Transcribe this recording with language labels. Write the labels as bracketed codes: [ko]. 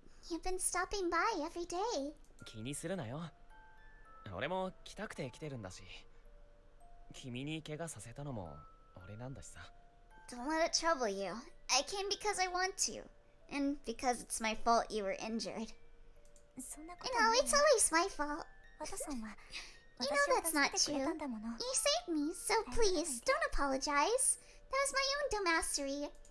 [en] You've been stopping by every day. [ja] 気にするなよ。俺も来たくて来てるんだし。君に怪我させたのも俺なんだしさ。 [en] Don't let it trouble you. I came because I want to. And because it's my fault you were injured. It's always my fault. You know that's not true. You saved me, so please, don't apologize. That was my own dumbassery.